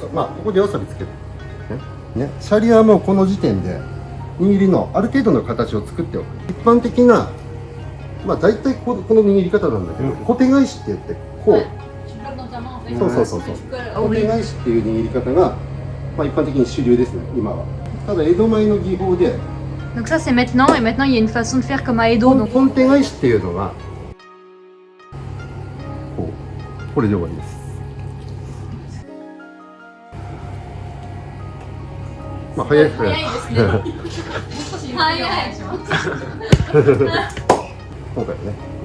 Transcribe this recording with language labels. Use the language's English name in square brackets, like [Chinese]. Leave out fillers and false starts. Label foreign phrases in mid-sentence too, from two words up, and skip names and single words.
[Japanese] まあここでわさびつける。ね、シャリはもうこの時点で握りのある程度の形を作っておく。一般的なまあ大体この握り方なんだけど、小手返しって言ってこう、そう小手返しっていう握り方が、まあ、一般的に主流ですね今は。ただ江戸前の技法で [French] Donc ça c'est maintenant et maintenant il y a une façon de faire comme à Edo. [Japanese] 本手返しっていうのはこれで終わりです。まあ早いですね。早い。今回ね。